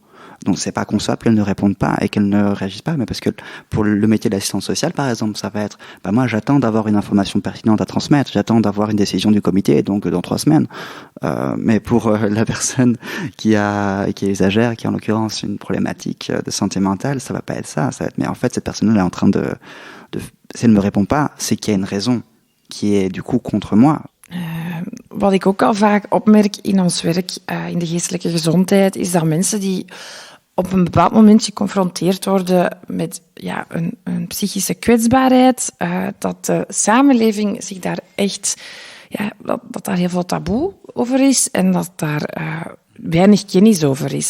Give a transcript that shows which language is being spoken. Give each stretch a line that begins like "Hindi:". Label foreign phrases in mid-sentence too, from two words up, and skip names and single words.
French: Donc c'est pas concevable qu'elle ne réponde pas et qu'elle ne réagisse pas, mais parce que pour le métier d'assistante sociale, par exemple, ça va être, moi j'attends d'avoir une information pertinente à transmettre, j'attends d'avoir une décision du comité, donc dans 3 semaines. Mais pour la personne qui est usagère, qui a en l'occurrence une problématique de santé mentale, ça va pas être ça. Ça va être, mais en fait cette personne-là est en train de si elle ne me répond pas, c'est qu'il y a une raison qui est du coup contre moi.
Dutch: Wat ik ook al vaak opmerk in ons werk in de geestelijke gezondheid, is dat mensen die op een bepaald moment geconfronteerd worden met een psychische kwetsbaarheid, dat de samenleving zich daar echt, dat daar heel veel taboe over is en dat daar weinig kennis over is.